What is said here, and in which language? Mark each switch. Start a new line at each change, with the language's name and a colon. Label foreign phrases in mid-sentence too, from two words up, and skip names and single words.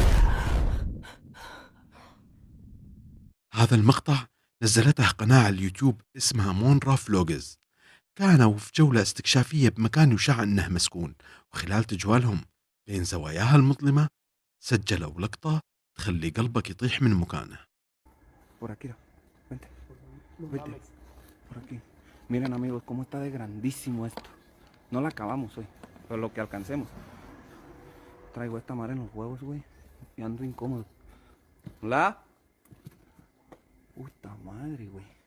Arabic: هذا المقطع نزلته قناة على اليوتيوب اسمها مونرا فلوجز. كانوا في جولة استكشافية بمكان يشاع أنه مسكون، وخلال تجوالهم بين زواياها المظلمة سجلوا لقطة تخلي قلبك يطيح من مكانه.
Spanish: Por aquí, vente, vente, por aquí. Miren amigos, cómo está de grandísimo esto. No la acabamos hoy, pero lo que alcancemos. Traigo esta madre en los huevos, güey, y ando incómodo. ¿Hola? Puta madre, güey.